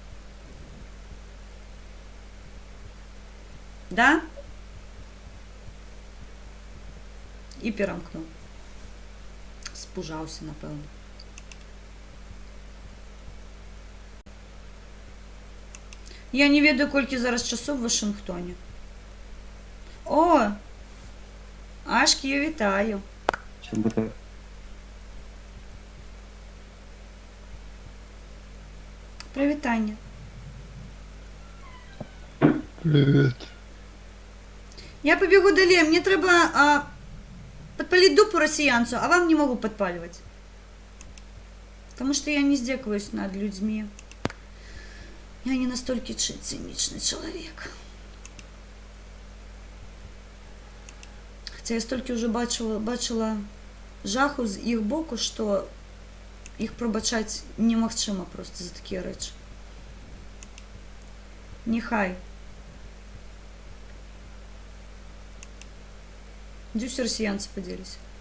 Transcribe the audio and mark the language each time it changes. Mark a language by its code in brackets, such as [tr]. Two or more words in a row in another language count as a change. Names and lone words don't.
[ru] Да? [uk] І перемкнув. Спужався, напевно. [be] Я не ведаю, колькі зараз часов в Вашингтоні. [uk] О! Ашкі, я вітаю. Привітання. [ru] Привет. [uk] Я побегу далі. Мені треба подпалить дупу росіянцу, а вам не могу подпаливать. [ru] Потому что я не здекаюсь над людьми. Я не настолько циничный человек. [uk] Хотя я столько уже бачила жаху з їх боку, що їх пробачать немагчыма просто за такі речі. Нехай. Де всі росіянці поділися?